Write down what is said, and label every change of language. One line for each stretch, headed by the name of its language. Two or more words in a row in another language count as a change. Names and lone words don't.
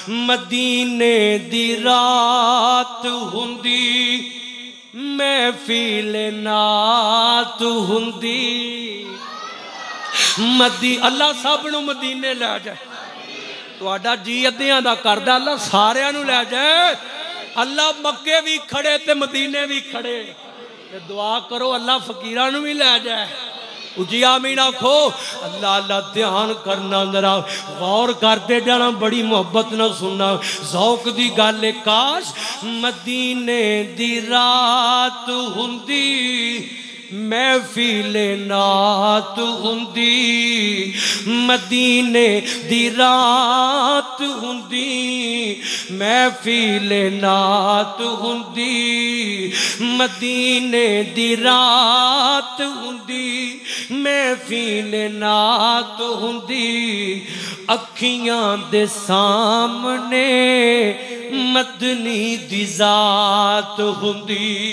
Punjabi: مدینے دی رات ہوندی محفل نعت ہوندی اللہ سب نو مدینے لے جائے تہاڈا جی ادیاں دا کردا اللہ ساریاں نو لے جائے اللہ مکے بھی کھڑے تے مدینے بھی کھڑے تے دعا کرو اللہ فقیراں نو بھی لے جائے اجی آمین آکھو اللہ اللہ دھیان کرنا ذرا غور کرتے جانا بڑی محبت نہ سننا ذوق دی گل کاش مدینے دی رات ہوندی محفل نعت ہوندی مدینے دی رات ہوندی محفل نعت ہوندی مدینے دی رات ہوندی محفل نعت ہوندی اکھیاں دے سامنے مدنی دی ذات ہوندی